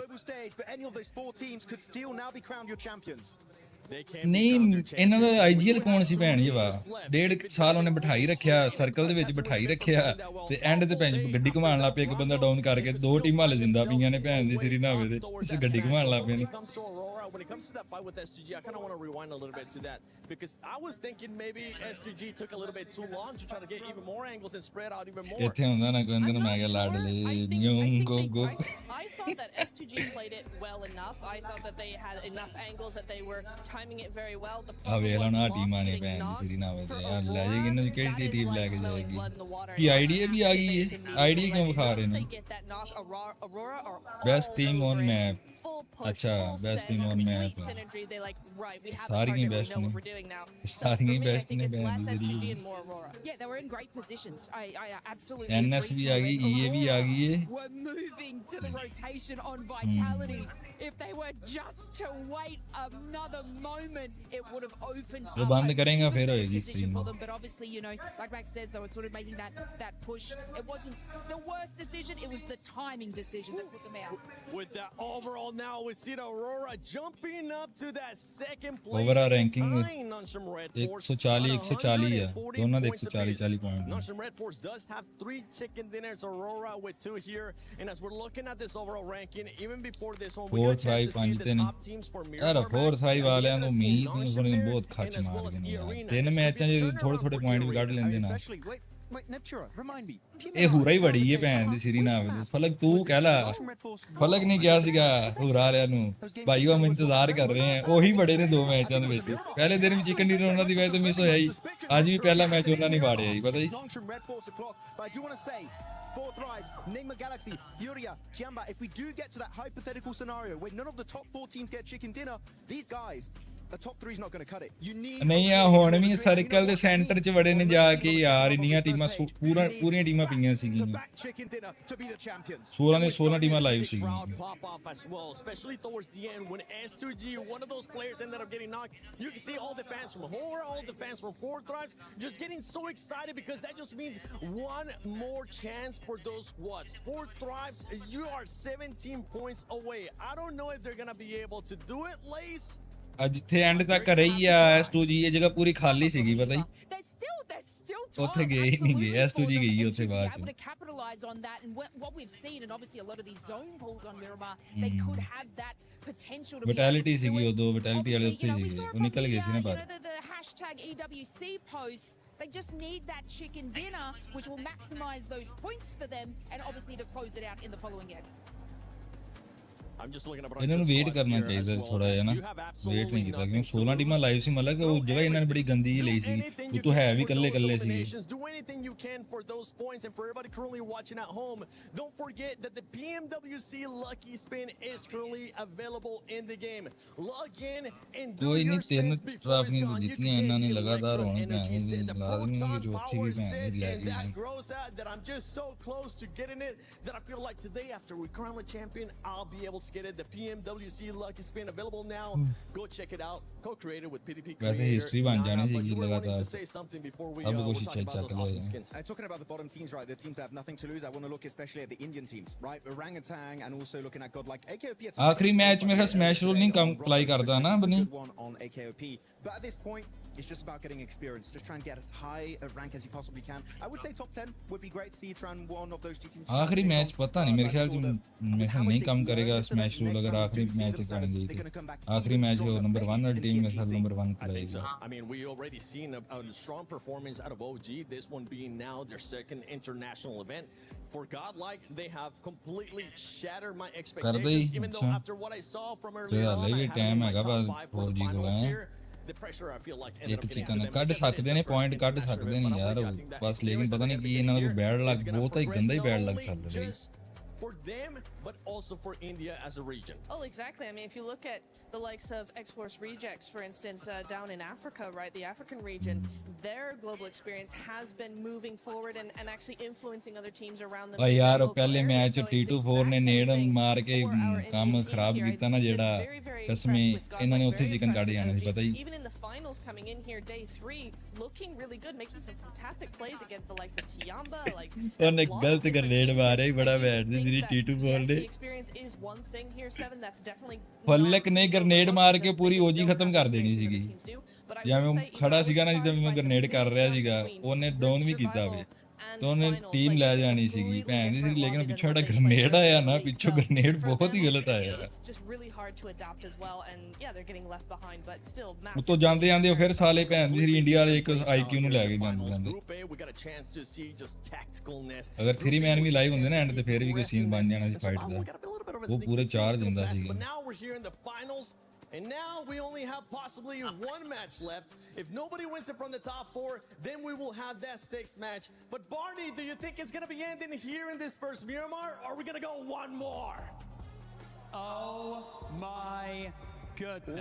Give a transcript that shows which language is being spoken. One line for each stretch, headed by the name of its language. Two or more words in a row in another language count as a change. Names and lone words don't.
English: But any of those four teams could still now be crowned your champions.
Punjabi: ਨਹੀਂ ਇਹਨਾਂ ਦਾ ਆਈਜੀਐਲ ਕੌਣ ਸੀ ਭੈਣ ਜੀ ਵਾ 1.5 ਸਾਲ ਉਹਨੇ ਬਿਠਾਈ ਰੱਖਿਆ ਸਰਕਲ ਦੇ ਵਿੱਚ ਬਿਠਾਈ ਰੱਖਿਆ ਤੇ ਐਂਡ ਤੇ ਭੈਣ ਗੱਡੀ ਘੁਮਾਉਣ ਲੱਗ ਪਏ ਇੱਕ ਬੰਦਾ ਡਾਊਨ ਕਰਕੇ ਦੋ ਟੀਮਾਂ ਹਲੇ ਜਿੰਦਾ ਪਈਆਂ ਨੇ ਭੈਣ ਦੀ ਸਿਰੀ ਨਾ ਹੋਵੇ ਤੇ ਗੱਡੀ ਘੁਮਾਉਣ ਲੱਗ ਪਏ ਨੇ
English: When it comes to that fight with S2G, I kind of want to rewind a little bit to that, because I was thinking maybe S2G took a little bit too long to try to get even more angles and spread out even more.
Punjabi: ਇੱਥੇ ਹੁੰਦਾ ਨਾ ਕੋਈ ਨਾ ਮੈਂ ਕਿਹਾ ਲਾਡਲੇ ਨਿਉਂ ਗੋ ਗੋ
English: I thought that S2G played it well enough. I thought that they had enough angles that they were timing it very well.
Punjabi: ਆ ਵੇਖ ਲਾ ਨਾ ਟੀਮਾਂ ਨੇ ਭੈਣ ਦੀ ਸਿਰੀ ਨਾ ਹੋਵੇ ਤੇ ਯਾਰ ਲੈ ਜਾਏਗੀ ਇਹਨਾਂ ਦੀ ਕਿਹੜੀ ਟੀਮ ਲੈ ਕੇ ਜਾਏਗੀ ਕੀ ਆਈਡੀਆ ਵੀ ਆ ਗਈ ਹੈ ਆਈਡੀਆ ਕਿਉਂ ਵਿਖਾ ਰਹੇ ਨੇ
English: best team on map
Punjabi: ਅੱਛਾ
English: best team on map
Punjabi: ਸਾਰੀਆਂ ਬੈਸਟ ਨੇ ਸਾਰੀਆਂ ਬੈਸਟ ਨੇ ਭੈਣ ਦੀ ਸਿਰੀ
English: Yeah, they were in great positions. I absolutely
Punjabi: NS ਵੀ ਆ ਗਈ EA ਵੀ ਆ ਗਈ ਹੈ
English: were moving to the rotation on Vitality. If they were just to wait another moment, it would have opened
Hindi: वो बंद करेंगे फिर होएगी
English: स्ट्रीम for them. But obviously, you know, like Max says, they were sort of making that push. It wasn't the worst decision, it was the timing decision that put them out. With that overall now, we see the Aurora jumping up to that second place. Overall ranking
Hindi: 140 है दोनों ਦੇ 140 पॉइंट
English: Nongshim Red Force does have 3 chicken dinners, Aurora with 2 here, and as we're looking at this overall ranking, even before this one, we got a chance to see the top teams for Mirror.
Punjabi: यार 4-5 ਵਾਲਿਆਂ ਨੂੰ ਉਮੀਦ ਨਹੀਂ ਸੁਣੀ ਬਹੁਤ ਖੱਚ ਮਾਰ ਗਏ ਤਿੰਨ ਮੈਚਾਂ 'ਚ ਥੋੜੇ ਪੁਆਇੰਟ ਵੀ ਕੱਢ ਲੈਂਦੇ ਨਾ
English: Wait, Neptura, remind me.
Punjabi: ਇਹ ਹੂਰਾ ਹੀ ਬੜੀ ਹੈ ਭੈਣ ਦੀ ਸਿਰੀ ਨਾ ਆਵੇ ਫਲਕ ਤੂੰ ਕਹਿ ਲਾ ਫਲਕ ਨਹੀਂ ਗਿਆ ਸੀਗਾ ਹੂਰਾ ਵਾਲਿਆਂ ਨੂੰ ਭਾਈ ਉਹ ਇੰਤਜ਼ਾਰ ਕਰ ਰਹੇ ਆ ਉਹੀ ਬੜੇ ਨੇ ਦੋ ਮੈਚਾਂ ਦੇ ਵਿੱਚ ਪਹਿਲੇ ਦਿਨ ਵੀ
English: chicken dinner
Punjabi: ਉਹਨਾਂ ਦੀ ਵਜ੍ਹਾ ਤੋਂ ਮਿਸ ਹੋਇਆ ਹੀ ਅੱਜ ਵੀ ਪਹਿਲਾ ਮੈਚ ਉਹਨਾਂ ਨੇ ਵਾੜਿਆ ਹੀ ਪਤਾ ਜੀ
English: Four thrives, Nigma Galaxy, Furia, Chiamba. If we do get to that hypothetical scenario where none of the top 4 teams get chicken dinner, these guys, the top 3 is not going to cut it. You need
Punjabi: ਨਹੀਂ ਆ ਹੁਣ ਵੀ ਸਰਕਲ ਦੇ ਸੈਂਟਰ 'ਚ ਵੜੇ ਨੇ ਜਾ ਕੇ ਯਾਰ ਇੰਨੀਆਂ ਟੀਮਾਂ ਪੂਰੀਆਂ ਟੀਮਾਂ ਪਈਆਂ ਸੀਗੀਆਂ 16 ਟੀਮਾਂ ਲਾਈਵ ਸੀਗੀਆਂ
English: especially towards the end when S2G, one of those players, ended up getting knocked. You can see all the fans from Horror, all the fans from Four Thrives just getting so excited, because that just means one more chance for those squads. Four Thrives, you are 17 points away. I don't know if they're going to be able to do it, Lace.
Punjabi: ਅੱਜ ਇੱਥੇ ਐਂਡ ਤੱਕ ਰਹੀ ਆ S2G ਇਹ ਜਗ੍ਹਾ ਪੂਰੀ ਖਾਲੀ ਸੀਗੀ ਪਤਾ ਹੀ ਉੱਥੇ ਗਏ ਨਹੀਂ ਗਏ S2G ਗਈ ਉੱਥੇ ਬਾਅਦ ਚ
English: capitalize on that, and what we've seen, and obviously a lot of these zone pulls on Miramar, they could have that potential to be
Punjabi: vitality ਸੀਗੀ ਉਦੋਂ vitality ਵਾਲੇ ਉੱਥੇ ਸੀਗੇ ਉਹ ਨਿਕਲ ਗਏ ਸੀ ਨਾ ਬਾਹਰ
English: the hashtag EWC post. They just need that chicken dinner, which will maximize those points for them, and obviously to close it out in the following game. I'm just looking up
Punjabi: ਇਹਨਾਂ ਨੂੰ ਵੇਟ ਕਰਨਾ ਚਾਹੀਦਾ ਥੋੜਾ ਜਿਹਾ ਨਾ ਵੇਟ ਨਹੀਂ ਕੀਤਾ ਕਿਉਂਕਿ 16 ਟੀਮਾਂ ਲਾਈਵ ਸੀ ਮਤਲਬ ਕਿ ਉਹ ਜਗ੍ਹਾ ਇਹਨਾਂ ਨੇ ਬੜੀ ਗੰਦੀ ਜਿਹੀ ਲਈ ਸੀ ਉਹ ਤੋਂ ਹੈ ਵੀ ਇਕੱਲੇ ਸੀਗੇ
English: do anything you can for those points. And for everybody currently watching at home, don't forget that the PMWC Lucky Spin is currently available in the game. Log in and do your spins before it's gone. You can get electro energy set, the proton power set, and that grows out that I'm just so close to getting it that I feel like today after we crown a champion, I'll be able to get it. The PMWC Lucky Spin available now. Go check it out. Co-created with PDP Creator. But you were wanting to say something before we talk about those awesome skins. Talking about the bottom teams, right, the teams that have nothing to lose, I want to look especially at the Indian teams, right? Orangutan and also looking at God like AKOP.
Hindi: आखिरी मैच मेरा
English: smash rule
Hindi: नहीं कम अप्लाई करता ना बनी
English: on AKOP. But at this point, it's just about getting experience. Just try and get as high a rank as you possibly can. I would say top 10 would be great. See try and one of those two teams.
Hindi: आखिरी मैच पता नहीं मेरे ख्याल से नहीं कम करेगा
English: smash rule
Hindi: अगर आखिरी मैच करेंगे आखिरी मैच हो नंबर 1 और टीम में सब नंबर 1 करेगा
English: I mean we already seen a strong performance out of OG, this one being now their second international event. For Godlike, they have completely shattered my expectations even though after what I saw from earlier on I had my top 5 for the finals here. The pressure I feel like ended up getting to them.
Punjabi: ਕੱਢ ਸਕਦੇ ਨੇ ਪੁਆਇੰਟ ਕੱਢ ਸਕਦੇ ਨੇ ਯਾਰ ਬਸ ਲੇਕਿਨ ਪਤਾ ਨਹੀਂ ਕੀ ਇਹਨਾਂ ਦਾ
English: bad luck
Punjabi: ਬਹੁਤ ਹੀ ਗੰਦਾ ਹੀ
English: bad luck
Punjabi: ਚੱਲ ਰਿਹਾ
English: for them, but also for India as a region. Oh, exactly. I mean, if you look at the likes of X-Force Rejects, for instance, down in Africa, right, the African region, their global experience has been moving forward and actually influencing other teams around them.
Hindi: यार पहले मैच T24 ने नेड मार के काम खराब
Punjabi: ਕੀਤਾ ਨਾ ਜਿਹੜਾ ਕਸਮੇ ਇਹਨਾਂ ਨੇ ਉੱਥੇ ਚਿਕਨ ਕੱਢ ਜਾਣਾ ਸੀ ਪਤਾ ਹੀ
English: Even in the finals coming in here, day 3, looking really good, making some fantastic plays against the likes of Tiamba, like
Punjabi: ਉਹਨੇ ਗਲਤ ਗ੍ਰੇਨੇਡ ਮਾਰਿਆ ਹੀ ਬੜਾ ਬੈਠ ਸੀ ਜਿਹੜੀ T24 ਨੇ ਫਲਕ ਨੇ ਗ੍ਰੇਨੇਡ ਮਾਰ ਕੇ ਪੂਰੀ ਓਜੀ ਖਤਮ ਕਰ ਦੇਣੀ ਸੀਗੀ ਜਿਵੇਂ ਖੜਾ ਸੀਗਾ ਨਾ ਜਿੱਦਾਂ ਮੈਂ ਗ੍ਰੇਨੇਡ ਕਰ ਰਿਹਾ ਸੀਗਾ ਉਹਨੇ ਡਾਊਨ ਵੀ ਕੀਤਾ ਵੇ तो ਉਹਨੇ ਟੀਮ ਲੈ ਜਾਣੀ ਸੀਗੀ ਭੈਣ ਦੀ ਸੀ ਲੇਕਿਨ ਪਿੱਛੋਂ ਜਿਹੜਾ ਗ੍ਰੇਨੇਡ ਆਇਆ ਨਾ ਪਿੱਛੋਂ ਗ੍ਰੇਨੇਡ ਬਹੁਤ ਹੀ ਗਲਤ ਆਇਆ ਉਹ ਤੋਂ ਜਾਂਦੇ ਜਾਂਦੇ ਫਿਰ ਸਾਲੇ ਭੈਣ ਦੀ ਇੰਡੀਆ ਵਾਲੇ ਇੱਕ ਆਈਕਿਊ ਨੂੰ ਲੈ ਕੇ ਜਾਂਦੇ ਅਗਰ 3 ਮੈਨ ਵੀ ਲਾਈਵ ਹੁੰਦੇ ਨਾ ਐਂਡ ਤੇ ਫਿਰ ਵੀ ਕੋਈ ਸੀਨ ਬਣ ਜਾਣਾ ਸੀ ਫਾਈਟ ਦਾ ਉਹ ਪੂਰੇ ਚਾਰਜ ਹੁੰਦਾ ਸੀਗਾ
English: And now we only have possibly one match left. If nobody wins it from the top 4, then we will have that 6th match. But Barney, do you think it's going to be ending here in this first Miramar, or are we going to go one more? Oh my goodness.